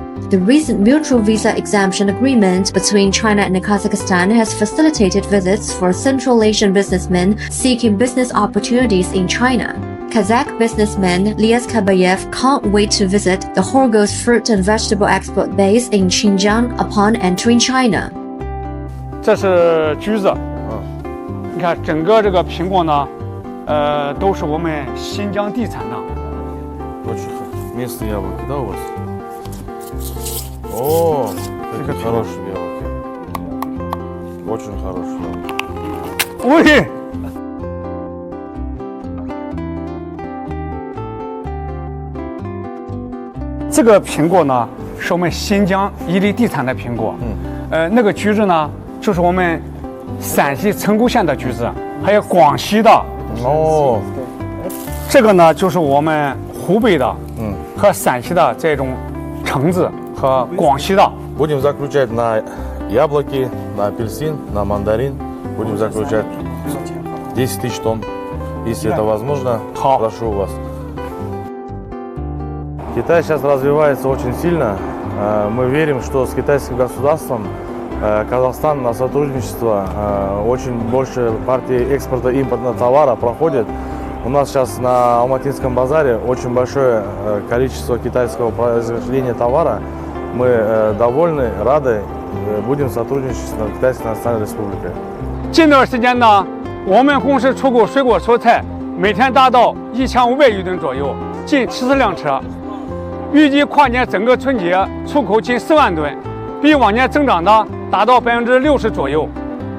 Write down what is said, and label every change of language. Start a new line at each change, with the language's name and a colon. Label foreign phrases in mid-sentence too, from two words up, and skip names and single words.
English: The recent mutual visa exemption agreement between China and Kazakhstan has facilitated visits for Central Asian businessmen seeking business opportunities in China. Kazakh businessman Lias Kabayev can't wait to visit the Horgoz fruit and vegetable export base in Xinjiang upon entering China.
Chinese: 这是橘子，你看整个这个苹果呢，都是我们新疆地产的。
Russian: Очень местные яблоки, да, у вас? О, какие хорошие яблоки. Очень хорошие яблоки. Ой!
Chinese: 这个苹果呢，是我们新疆伊犁地产的苹果。那个橘子呢，就是我们陕西成都县的橘子，还有广西的。哦，这个呢，就是我们湖北的，和陕西的这种橙子和广西的。
Russian: Будем заключать на яблоки, на апельсин, на мандарин. Будем заключать 10 тысяч тонн. Если это возможно, прошу вас. Китай сейчас развивается очень сильно. Мы верим, что с китайским государством Казахстан на сотрудничество очень больше партии экспорта и импортного товара проходит. У нас сейчас на Алматинском базаре очень большое количество китайского произведения товара. Мы довольны, рады, будем сотрудничать с Китайской Национальной Республикой.
Chinese: 近段时间呢，我们公司出口水果蔬菜每天达到1500余吨左右，近70辆车。预计跨年整个春节出口近4万吨，比往年增长呢达到60%左右。